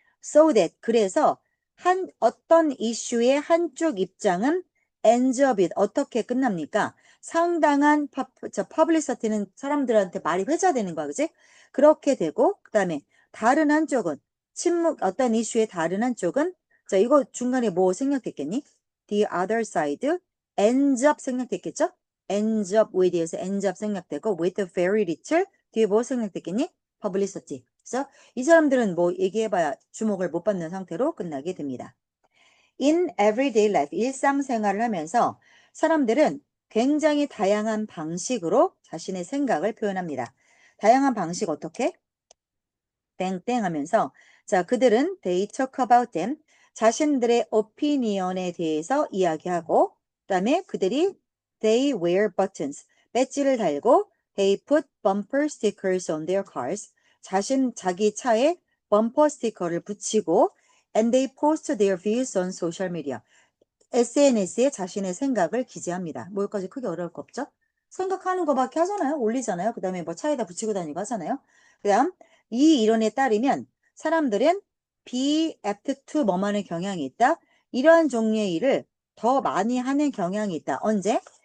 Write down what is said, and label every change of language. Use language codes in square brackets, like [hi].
[en] So that, [ko] 그래서 어떤 이슈의 한쪽 입장은 [en] ends up it, [ko] 어떻게 끝납니까? 상당한 퍼블리시티는 사람들한테 말이 회자되는 거야, 그지? 그렇게 되고, 그 다음에 다른 한쪽은 어떤 이슈의 다른 한쪽은, 자, 이거 중간에 뭐 생략됐겠니? [en] The other side ends up [ko] 생략됐겠죠? [en] ends up with에서 ends up [ko] 생략되고, [en] with very little [ko] 뒤에 뭐 생략됐겠니? [en] publicity. [ko] 그래서 이 사람들은 뭐 얘기해봐야 주목을 못 받는 상태로 끝나게 됩니다. [en] In everyday life, [ko] 일상생활을 하면서 사람들은 굉장히 다양한 방식으로 자신의 생각을 표현합니다. 다양한 방식 어떻게? 땡땡 하면서, 자, 그들은 [en] they talk about them, [ko] 자신들의 opinion에 대해서 이야기하고, 그 다음에 그들이 [en] they wear buttons, [ko] 배지를 달고, [en] they put bumper stickers on their cars, [ko] 자기 차에 범퍼 스티커를 붙이고, [en] and they post their views on social media. [ko] SNS에 자신의 생각을 기재합니다. 뭐 여기까지 크게 어려울 거 없죠? 생각하는 거밖에 하잖아요. 올리잖아요. 그 다음에 뭐 차에다 붙이고 다니고 하잖아요. 그 다음 이 이론에 따르면 사람들은 [en] be apt to [ko] 뭐만의 경향이 있다. 이러한 종류의 일을 더 많이 하는 경향이 있다. 언제?